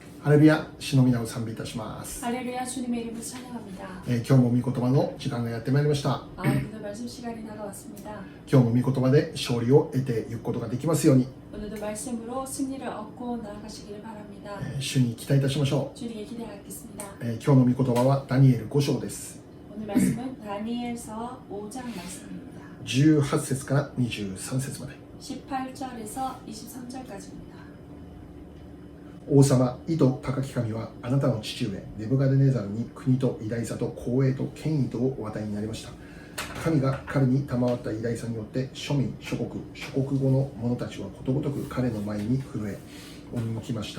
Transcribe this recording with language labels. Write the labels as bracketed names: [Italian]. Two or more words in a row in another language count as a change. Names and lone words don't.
[Japanese] ハレルヤ、主の皆を賛美いたします。 [Korean] 할렐루야 주님의 이름을 찬양합니다. [Japanese] 今日も御言葉の時間がやってまいりました。 [Korean] 오늘도 말씀 시간이 다가왔습니다. [Japanese] 今日も御言葉で勝利を得ていくことができますように、 [Korean] 오늘도 말씀으로 승리를 얻고 나아가시기를 바랍니다. [Japanese] 主に期待いたしましょ [Korean] 주님께 기대하겠습니다. [Japanese] う。今日の御言葉はダニエル5章です。 [Korean] 오늘 말씀은 다니엘서 5장 말씀입니다. [Japanese] 18 節から23節まで。 [Korean] 18절에서 23절까지입니다. [Japanese] 王様、意図高き神はあなたの父上ネブカデネザルに国と偉大さと光栄と権威とをお与えになりました。神が彼に賜った偉大さによって庶民、諸国語の者たちはことごとく彼の前に震え赴きました。